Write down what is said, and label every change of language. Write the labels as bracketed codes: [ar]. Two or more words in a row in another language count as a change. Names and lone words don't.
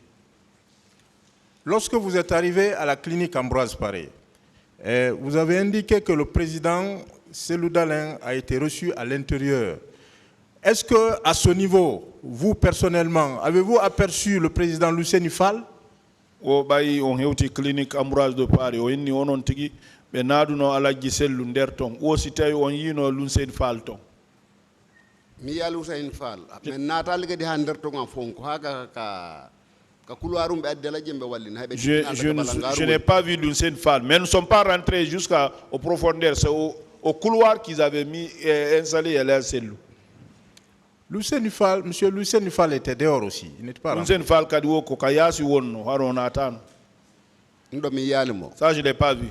[fr] Lorsque vous êtes arrivé à la clinique Ambroise Paré, vous avez indiqué que le président Cellou Dalein a été reçu à l'intérieur. Est-ce qu'à ce niveau, vous personnellement, avez-vous aperçu le président Lucien Fall? [ff] On clinique Ambroise de Paris, on tigi be naduno alaji Cellou nder ton o si tawi on yino Lucien Fall ton. Mi ya Lucien Fall men natal gadi ha nder ton fonko haga ka [fr] Je n'ai pas vu Lucien Fall, mais nous ne sommes pas rentrés jusqu'au profondeur. C'est au couloir qu'ils avaient mis installé Alain Cellou. Lucien Fall, monsieur Lucien Fall était dehors aussi. Il n'était pas rentré. Lucien Fall, ça je ne l'ai pas vu.